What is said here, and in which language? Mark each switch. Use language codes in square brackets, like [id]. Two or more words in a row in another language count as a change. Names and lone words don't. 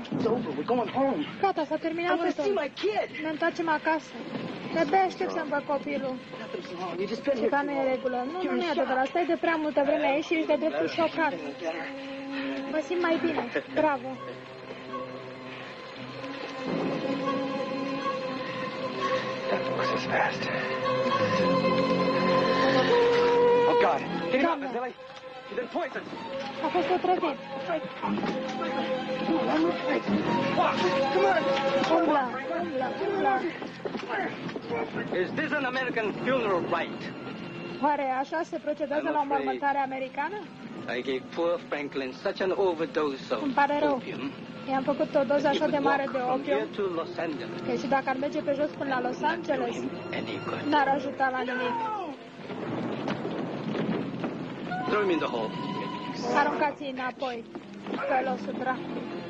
[ro] Gata, s-a terminat totul. Ne întoarcem acasă. De-abia aștept să-mi văd copilul. Ceva nu e în regulă. Nu e adevărat. Stai de prea multă vreme aici și ești de dreptul șocat. Mă simt mai bine. Bravo. [en] That horse is fast. Oh, God. Get him up, Vasily. He's been poisoned. [ro] A fost otrăvit. Umbla. [en] Is this an American funeral rite? [ro] Oare așa se procedează la o mormântare americană? [en] I gave poor Franklin such an overdose of [ro] Îmi pare rău. [en] opium. [ro] I-am făcut o doză așa de mare de [en] From here opium to Los Angeles. [ro] că și dacă ar merge pe jos până la Los Angeles, [en] Any good. [ro] n-ar ajuta la nimic. [en] Throw him in the hole. [ro] Aruncați-i înapoi pe losul dracului.